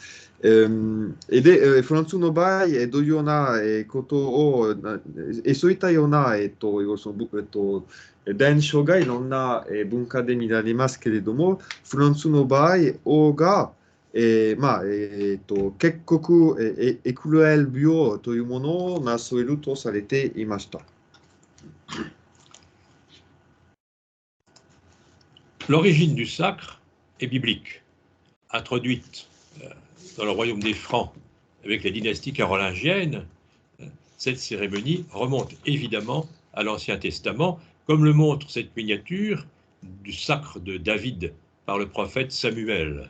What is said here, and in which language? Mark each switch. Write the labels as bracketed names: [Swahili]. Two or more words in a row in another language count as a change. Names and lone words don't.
[Japanese] で、フランスの場合、どういうような、ことを、そういったような、伝承がいろんな、文化で見られますけれども、フランスの場合、王が、結局、エクルエル病というものをなされるとされていました。 [French] L'origine du sacre est biblique, introduite dans le royaume des Francs avec la dynastie carolingienne. Cette cérémonie remonte évidemment à l'Ancien Testament, comme le montre cette miniature du sacre de David par le prophète Samuel.